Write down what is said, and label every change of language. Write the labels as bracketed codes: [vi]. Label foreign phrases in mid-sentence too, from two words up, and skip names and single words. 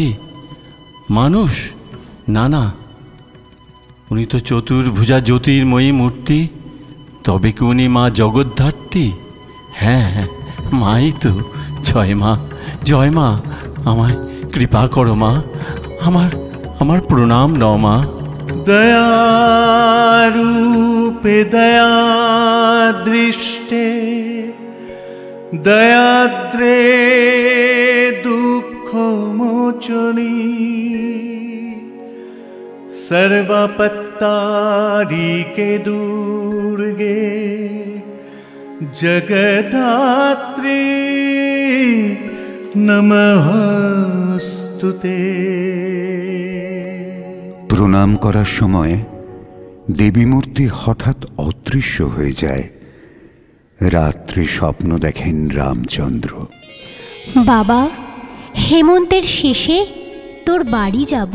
[bn] মানুষ? না না, উনি তো চতুর্ভুজা জ্যোতির্ময়ী মূর্তি। তবে কি উনি মা জগদ্ধাত্রী? হ্যাঁ হ্যাঁ, মাই তো। জয় মা, জয় মা, আমায় কৃপা করো মা, আমার প্রণাম নাও মা। [sa] दयारूपे दयादृष्टे दयाद्रे दुःखमोचनी सर्वपत्तारिके दुर्गे जगद्धात्री नमस्तुते। [bn] প্রণাম করার সময় দেবী মূর্তি হঠাৎ অদৃশ্য হয়ে যায়। রাত্রে স্বপ্ন দেখেন রামচন্দ্র। বাবা, হেমন্তের শেষে তোর বাড়ি যাব।